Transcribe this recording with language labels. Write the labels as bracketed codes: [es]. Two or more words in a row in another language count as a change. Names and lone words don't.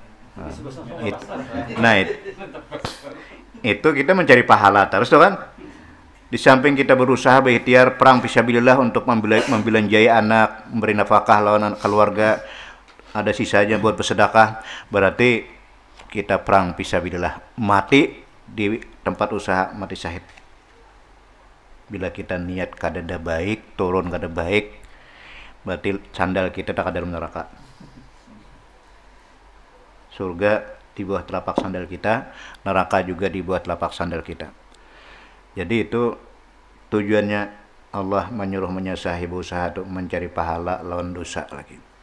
[bjn] Nah, itu kita mencari pahala terus tuh kan. Di samping kita berusaha berikhtiar perang fisabilillah untuk membelanjai anak, memberi nafkah lawan keluarga, ada sisanya buat bersedekah, berarti kita perang fisabilillah, mati di tempat usaha, mati syahid. Bila kita niat kadada baik, turun kada baik, berarti sandal kita tak ada dalam neraka. Surga di bawah telapak sandal kita, neraka juga di bawah telapak sandal kita. Jadi itu tujuannya Allah menyuruh menyasahi berusaha untuk mencari pahala lawan dosa lagi.